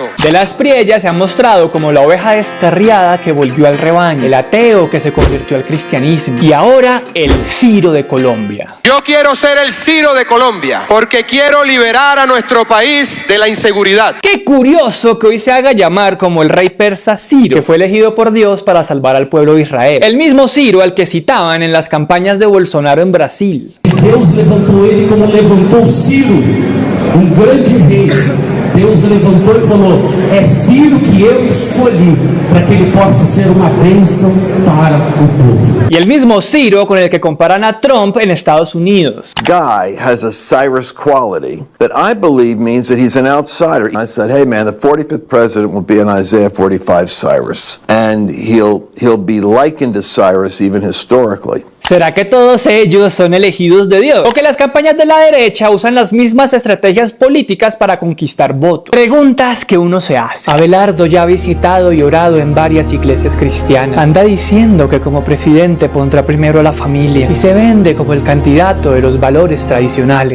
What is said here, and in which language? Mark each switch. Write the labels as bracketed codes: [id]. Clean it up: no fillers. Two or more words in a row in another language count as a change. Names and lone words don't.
[es] De la Espriella se ha mostrado como la oveja descarriada que volvió al rebaño, el ateo que se convirtió al cristianismo y ahora el Ciro de Colombia. Yo quiero ser el Ciro de Colombia porque quiero liberar a nuestro país de la inseguridad. Qué curioso que hoy se haga llamar como el rey persa Ciro, que fue elegido por Dios para salvar al pueblo de Israel. El mismo Ciro al que citaban en las campañas de Bolsonaro en Brasil. [pt] Deus levantou ele como levantou Ciro, grande rei. Deus levantou e falou: é Ciro que eu escolhi para que ele possa ser uma bênção para o povo. [es] Y el mismo Ciro con el que comparan a Trump en Estados Unidos. [en] Guy has a Cyrus quality that I believe means that he's an outsider. I said, hey man, the 45th president will be an Isaiah 45 Cyrus, and he'll be likened to Cyrus even historically. [es] ¿Será que todos ellos son elegidos de Dios? ¿O que las campañas de la derecha usan las mismas estrategias políticas para conquistar votos? Preguntas que uno se hace. Abelardo ya ha visitado y orado en varias iglesias cristianas. Anda diciendo que como presidente pondrá primero a la familia y se vende como el candidato de los valores tradicionales.